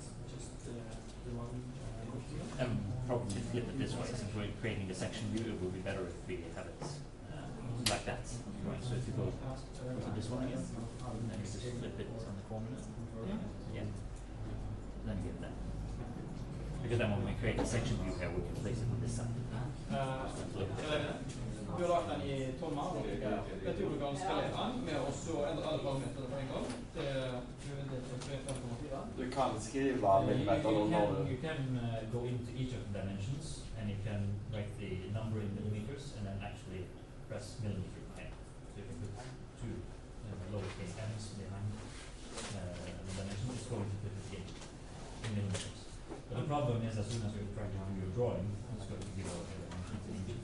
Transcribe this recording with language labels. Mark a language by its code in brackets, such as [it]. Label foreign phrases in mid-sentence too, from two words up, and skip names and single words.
[en] And probably flip it this way, since we're creating the section view. It will be better if we have it like that. Right. So if you go to this one again, then you just flip it on the corner. Yeah. Then you get that. Because then when we create a section view here, we can place it on this side. [no] Du har lagt den i 12 mål. Jeg tror du kan skalere den med å så endre alle parametrene på en gang. Du kan skriva millimeter [en] You [no] når du... [en] can go into each of the dimensions, and you can write the number in millimeters, and then actually press millimeter behind. So you can put two lowercase m's behind the dimension. It's going to put it in millimeters. But the problem is, as soon as you're trying to do your drawing, it's going to give out the dimensions in inches.